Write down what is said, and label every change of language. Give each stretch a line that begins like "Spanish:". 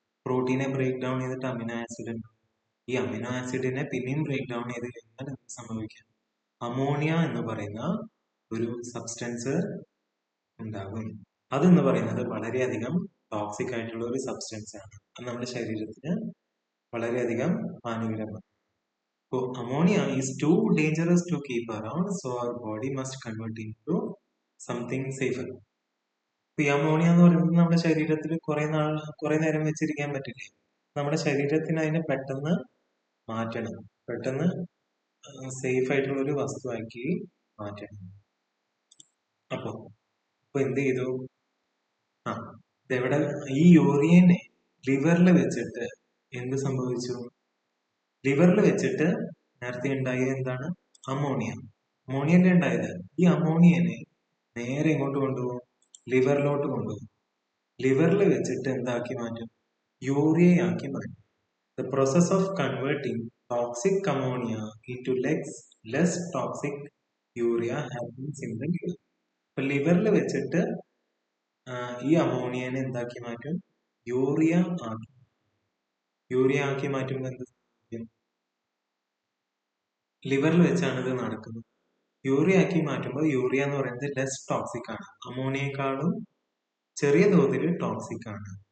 Malayalam: പ്രോട്ടീനെ break down ചെയ്തിട്ട് amino acid ഉണ്ട്. ഈ അമിനോ ആസിഡിനെ പിന്നെയും ബ്രേക്ക് ഡൗൺ ചെയ്ത് കഴിഞ്ഞാൽ എന്ത് സംഭവിക്കും? അമോണിയ എന്ന് പറയുന്ന ഒരു സബ്സ്റ്റൻസ് ഉണ്ടാകും. അതെന്ന് പറയുന്നത് വളരെയധികം ടോക്സിക് ആയിട്ടുള്ള ഒരു സബ്സ്റ്റൻസ് ആണ്. അത് നമ്മുടെ ശരീരത്തിന് വളരെയധികം ഹാനികരമാണ്.
English: So ammonia is too dangerous to keep around, so our body must convert into something safer.
Malayalam: ഇപ്പൊ ഈ അമോണിയ എന്ന് പറയുന്നത് നമ്മുടെ ശരീരത്തിൽ കുറെ നേരം വെച്ചിരിക്കാൻ പറ്റില്ലേ? നമ്മുടെ ശരീരത്തിന് അതിനെ പെട്ടെന്ന് മാറ്റണം, പെട്ടെന്ന് സേഫ് ആയിട്ടുള്ള ഒരു വസ്തുവാക്കി മാറ്റണം. അപ്പൊ എന്ത് ചെയ്തു? ഇതെവിടെ ഈ യൂറിയനെ ലിവറിൽ വെച്ചിട്ട് എന്ത് സംഭവിച്ചു? ലിവറിൽ വെച്ചിട്ട് നേരത്തെ ഉണ്ടായത് എന്താണ്? അമോണിയ. അമോണിയല്ലേ ഉണ്ടായത്. ഈ അമോണിയനെ നേരെ ഇങ്ങോട്ട് കൊണ്ടുപോകും, ലിവറിലോട്ട് കൊണ്ടുപോകും. ലിവറിൽ വെച്ചിട്ട് എന്താക്കി മാറ്റും? യൂറിയയാക്കി മാറ്റും.
English: The process of converting toxic ammonia into less toxic urea happens in the liver.
Malayalam: അപ്പൊ ലിവറിൽ വെച്ചിട്ട് ഈ അമോണിയനെ എന്താക്കി മാറ്റും? യൂറിയ ആക്കി മാറ്റുമ്പോൾ എന്ത് സംഭവിക്കും? ലിവറിൽ വെച്ചാണ് ഇത് നടക്കുന്നത്. യൂറിയ ആക്കി മാറ്റുമ്പോൾ യൂറിയ എന്ന് പറയുന്നത് ലെസ് ടോക്സിക് ആണ്, അമോണിയേക്കാളും ചെറിയ തോതിൽ ടോക്സിക് ആണ്.